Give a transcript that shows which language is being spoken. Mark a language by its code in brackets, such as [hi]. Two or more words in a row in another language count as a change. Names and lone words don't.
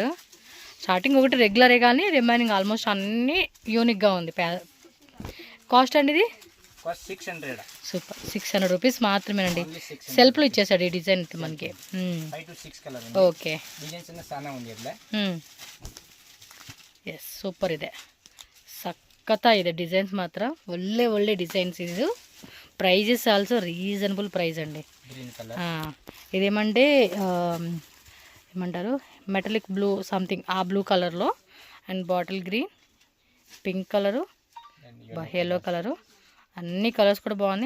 [te] స్టార్టింగ్ ఒకటి రెగ్యులరే కానీ [en] remaining almost [te] అన్నీ యూనిక్గా ఉంది. కాస్ట్ అండి ఇది 600. సూపర్, 600 రూపీస్ మాత్రమేనండి. సెల్ఫ్లో ఇచ్చేసాడు ఈ డిజైన్ మనకి. [en] okay, yes super ಇದೆ. [kn] సక్కత ಇದೆ ಡಿಸೈನ್ಸ್ ಮಾತ್ರ ಒಳ್ಳೆ ಡಿಸೈನ್ಸ್. [en] ಇದು prizes also reasonable price అండి. [te] ఇదేమంటే ఏమంటారు, [en] metallic blue something, [te] ఆ బ్లూ కలర్లో [en] and bottle green, pink color, yellow color, [te] అన్ని కలర్స్ కూడా బాగున్నాయి.